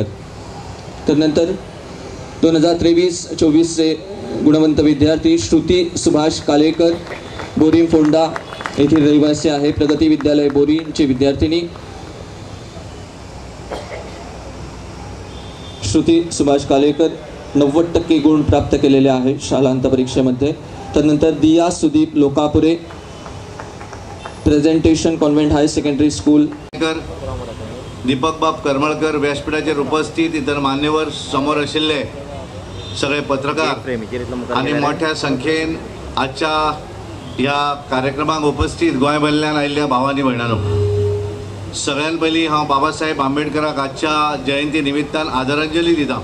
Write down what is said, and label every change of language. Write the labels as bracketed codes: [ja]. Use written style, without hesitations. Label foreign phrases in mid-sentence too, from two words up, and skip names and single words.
[mr] तदनंतर 2023-24 चे गुणवंत विद्यार्थी श्रुती सुभाष कालेकर, बोरीम फोंडा येथील रहिवासी आहे, प्रगती विद्यालय बोरीमची विद्यार्थिनी श्रुती सुभाष कालेकर, 90% गुण प्राप्त केलेले आहे शालांत परीक्षेमध्ये. तदनंतर दिया सुदीप लोकापुरे, प्रेझेंटेशन कॉन्व्हेंट हाय सेकंडरी स्कूल. [kok] दीपक बाब करमळकर, व्यासपीठाचेर उपस्थित इतर मान्यवर, समोर आशिल्ले सगळे पत्रकार आणि मोठ्या संख्येन आजच्या ह्या कार्यक्रमाक उपस्थित गोंयभरल्यान आयिल्ल्या भावांनी भयणांनो, सगळ्यान पयलीं हांव बाबासाहेब आंबेडकराक आजच्या जयंती निमित्तान आदरांजली दिता.